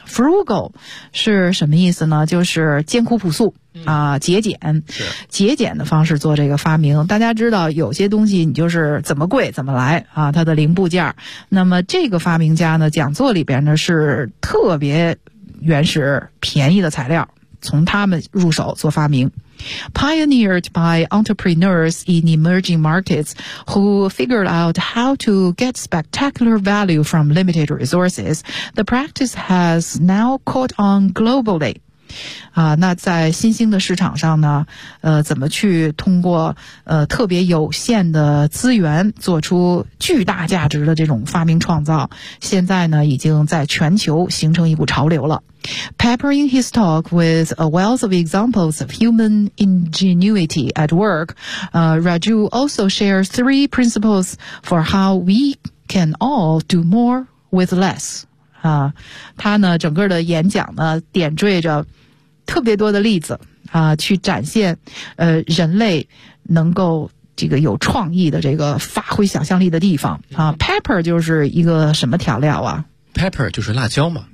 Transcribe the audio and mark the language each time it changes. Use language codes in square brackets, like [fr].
[zh] Frugal 是什么意思呢？就是艰苦朴素节俭。节俭的方式做这个发明。大家知道有些东西你就是怎么贵怎么来它的零部件。那么这个发明家呢讲座里边呢是特别原始便宜的材料，从他们入手做发明。 [en] Pioneered by entrepreneurs in emerging markets who figured out how to get spectacular value from limited resources, the practice has now caught on globally. [zh] 啊，那在新兴的市场上呢，怎么去通过特别有限的资源做出巨大价值的这种发明创造，现在呢已经在全球形成一股潮流了。 [en] Peppering his talk with a wealth of examples of human ingenuity at work, Raju also shares three principles for how we can all do more with less. [zh] 他呢整个的演讲呢点缀着特别多的例子去展现人类能够这个有创意的这个发挥想象力的地方。 Pepper 就是一个什么调料啊？ Pepper 就是辣椒嘛。